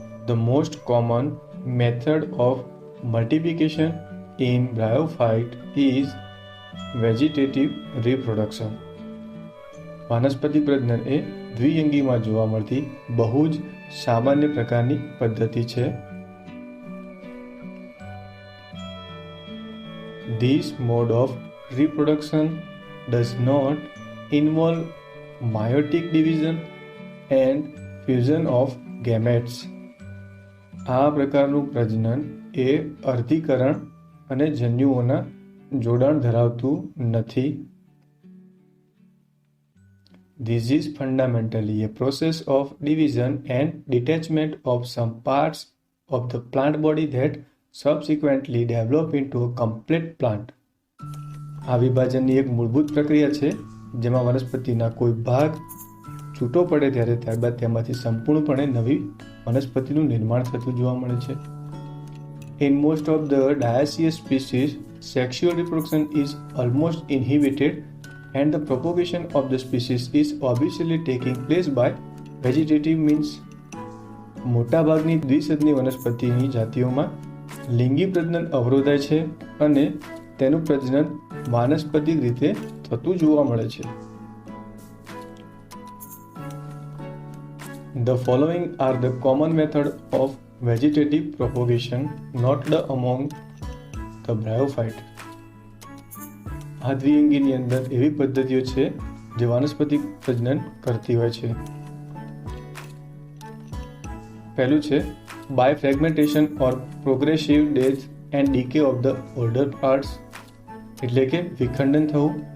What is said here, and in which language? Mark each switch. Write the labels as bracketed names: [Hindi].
[English] The most common method of multiplication in bryophyte is vegetative reproduction. [Gujarati] વાનસ્પતિક પ્રજનન એ દ્વિઅંગીમાં જોવા મળતી બહુ જ સામાન્ય પ્રકારની પદ્ધતિ છે. [English] This mode of reproduction does not involve meiotic division and fusion of gametes. [Gujarati] આ પ્રકારનું પ્રજનન એ અર્ધીકરણ અને જન્યુઓના જોડાણ ધરાવતું નથી. [English] This is fundamentally a process of division and detachment of some parts of the plant body that subsequently develop into a complete plant. [Gujarati] આ વિભાજનની એક મૂળભૂત પ્રક્રિયા છે જેમાં વનસ્પતિના કોઈ ભાગ છૂટો પડે ત્યારે ત્યારબાદ તેમાંથી સંપૂર્ણપણે નવી વનસ્પતિનું નિર્માણ થતું જોવા મળે છે. [English] In most of the dioecious species, sexual reproduction is almost inhibited and the propagation of the species is obviously taking place by vegetative means. [Gujarati] મોટાભાગની દ્વિસદની વનસ્પતિની જાતિઓમાં લિંગી પ્રજનન અવરોધાય છે અને તેનું પ્રજનન વાનસ્પતિક રીતે થતું જોવા મળે છે. [English] The following are the common method of vegetative propagation noted among the bryophyte. [Gujarati] આ દ્વિઅંગીની અંદર એવી પદ્ધતિઓ છે જે વાનસ્પતિક પ્રજનન કરતી હોય છે. પહેલું છે [English] by fragmentation or progressive death and decay of the older parts [Gujarati] એટલે કે વિખંડન થવું.